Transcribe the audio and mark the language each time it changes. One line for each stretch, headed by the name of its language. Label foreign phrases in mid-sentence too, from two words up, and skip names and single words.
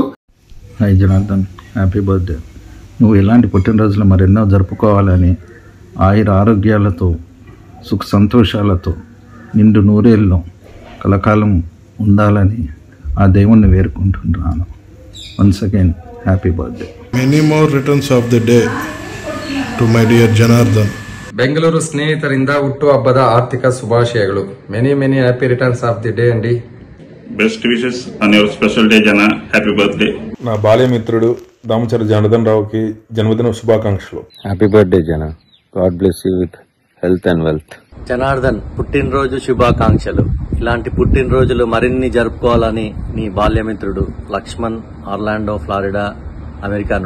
Telugu: హాయ్ జనార్దన్,
English: happy birthday.
Telugu: నువ్వు ఇలాంటి పుట్టినరోజులు మరెన్నో జరుపుకోవాలని, ఆయుర ఆరోగ్యాలతో సుఖ సంతోషాలతో నిండు నూరేళ్ళు కలకాలం ఉండాలని ఆ దేవుణ్ణి వేడుకుంటున్నాను.
English: once again happy birthday. many more returns of the day to my dear జనార్దన్.
Kannada: ಬೆಂಗಳೂರು ಸ್ನೇಹಿತರಿಂದ ಹುಟ್ಟುಹಬ್ಬದ ಆರ್ಥಿಕ ಶುಭಾಶಯಗಳು.
English: many many happy returns of the day అండి. best wishes on your special day జన. happy birthday.
Telugu: నా బాల్యమిత్రుడు దామచర్ల జనార్దన్ రావుకి జన్మదిన శుభాకాంక్షలు.
English: happy birthday జన. God bless you with health and wealth.
Telugu: జనార్దన్ పుట్టినరోజు శుభాకాంక్షలు. ఇలాంటి పుట్టినరోజులు మరిన్ని జరుపుకోవాలని నీ బాల్యమిత్రుడు లక్ష్మణ్, ఆర్లాండో, ఫ్లారిడా, అమెరికా నుండి.